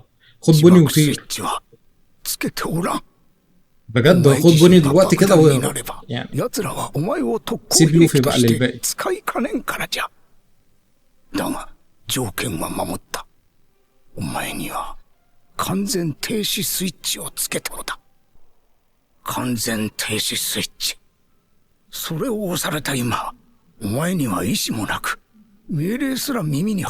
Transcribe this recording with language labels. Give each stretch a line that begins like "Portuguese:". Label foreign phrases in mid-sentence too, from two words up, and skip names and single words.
Arabic: خد بوني
Japanese: スイッ
Arabic: وطير
Japanese: チはつけておらん
Arabic: بجد. خد بوني دلوقتي كده واهرب يعني.
Japanese: 奴らはお前を特攻
Arabic: سيب
Japanese: 兵
Arabic: لوفي
Japanese: 器と
Arabic: بقى
Japanese: して
Arabic: للباقي.
Japanese: 使いかねんからじゃだが条件は守ったお前には完全停止スイッチをつけたのだ完全停止スイッチそれを押された今お前には意志もなく命令すら耳に